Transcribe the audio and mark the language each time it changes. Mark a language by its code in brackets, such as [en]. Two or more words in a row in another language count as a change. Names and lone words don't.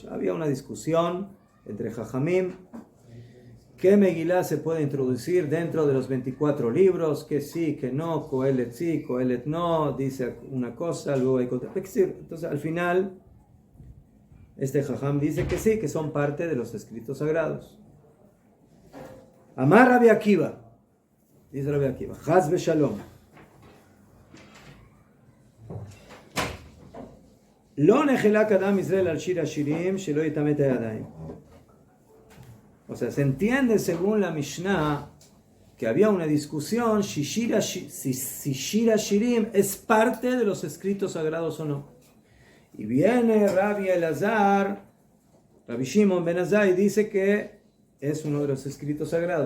[es] Había una discusión entre Jajamim, ¿qué Megilá se puede introducir dentro de los 24 libros? Que sí, que no, Kohelet sí, Kohelet no, dice una cosa, luego hay otra. Entonces al final este Jajam dice que sí, que son parte de los escritos sagrados. [he] אמר רבי עקיבא, dice Rabbi Akiva, חס ושלום לא נחלק אדם ישראל על שיר השירים שלא יטמא הידיים. [es] O sea, se entiende según la Mishnah que había una discusión si Shir Hashirim es parte de los escritos sagrados o no. Y viene Rabbi Elazar, Rabbi Shimon ben Azai, dice que es uno de los escritos sagrados.